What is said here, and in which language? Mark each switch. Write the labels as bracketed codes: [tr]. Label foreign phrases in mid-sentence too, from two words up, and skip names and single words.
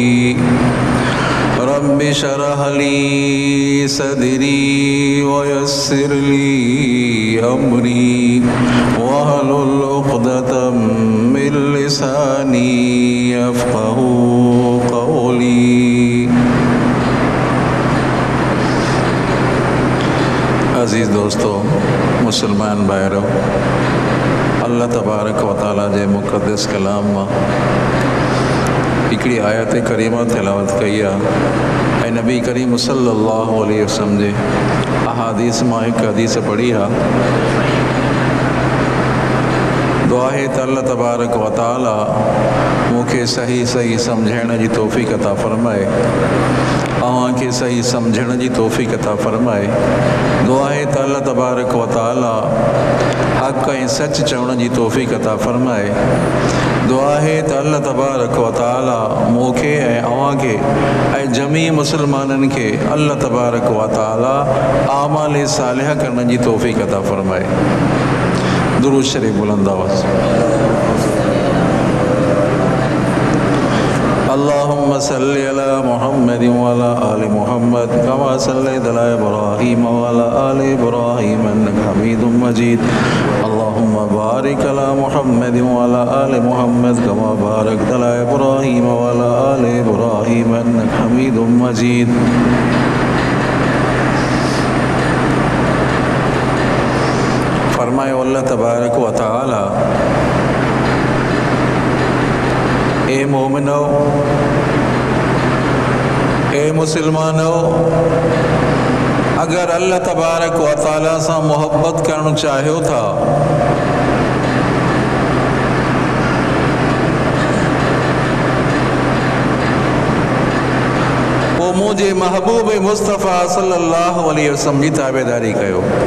[ar] ربِّ اشرح لي صدري ويسر لي أمري واحلل عقدة من لساني يفقهوا قولي. [sd] अज़ीज़ दोस्तों, मुसलमान भाइयों, [ar] الله تبارك وتعالى [sd] जे मुक़द्दस कलाम मां हिकिड़ी आयत करीमा तिलावत कई आहे ऐं नबी करीम [ar] صلى الله عليه وسلم [sd] जे अहादीस मां हिकु हदीस पढ़ी आहे। दुआ है त [ar] الله تبارك وتعالى [sd] मूंखे सही सही सम्झण जी तौफ़ीक़ अता फ़रमाए, अव्हांखे सही सम्झण जी तौफ़ीक़ अता फ़रमाए। दुआ है त [ar] الله تبارك وتعالى [sd] हक़ ऐं सच चवण जी तौफ़ीक़ अता फ़रमाए। दुआ है त [ar] الله تبارك وتعالى [sd] मूंखे ऐं अव्हांखे ऐं जमी मुसलमाननि खे [ar] الله تبارك وتعالى [sd] आमाल सालिहा करण जी तौफ़ीक़ अता फ़रमाए। दुरूद शरीफ बुलंद आवाज़। [ar] اللهم صل على محمد وعلى آل محمد كما صليت على إبراهيم وعلى آل إبراهيم إنك حميد مجيد. اللهم بارك على محمد وعلى آل محمد كما باركت على إبراهيم وعلى آل إبراهيم إنك حميد مجيد. [sd] फरमाए [ar] الله تبارك وتعالى, [sd] ए मोमिनो, ए मुसलमानो, अगर [ar] الله تبارك وتعالى [sd] से मोहब्बत करण चाहियो था वो मुझे महबूब मुस्तफ़ा [ar] صلى الله عليه وسلم [sd] की ताबेदारी कयो।